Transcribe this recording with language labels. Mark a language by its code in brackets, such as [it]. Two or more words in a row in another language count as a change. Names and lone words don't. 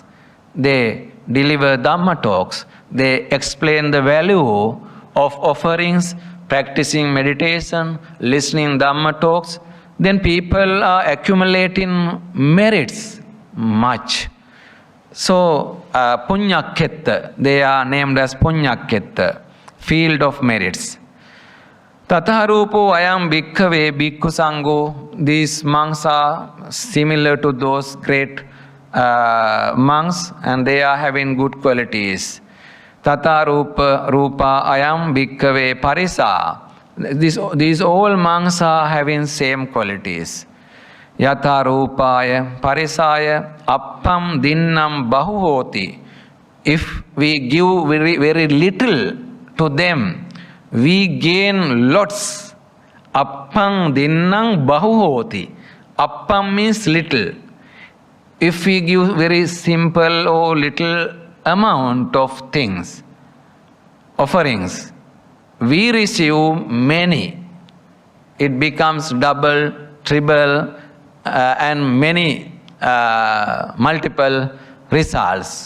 [en] They deliver [pi] Dhamma talks. [en] They explain the value of offerings, practicing meditation, listening [pi] Dhamma talks. [en] Then people are accumulating merits much. So, Punyaketta, they are named as Punyaketta, field of merits. [pi] Tataharupo ayam bhikkhave bhikkhu sangho. [en] These monks are similar to those great monks and they are having good qualities. [pi] Tatarupa rupa ayam bhikkhave parisa. [en] These all monks are having same qualities. [pi] Yatha rupaya parisaya appam dinnam bahuhoti. [en] if we give very, very little to them, we gain lots. [pi] Appang dinnang bahu hoti. [en] Appam means little. If we give very simple or little amount of things, offerings, we receive many. It becomes double, triple, and many multiple results.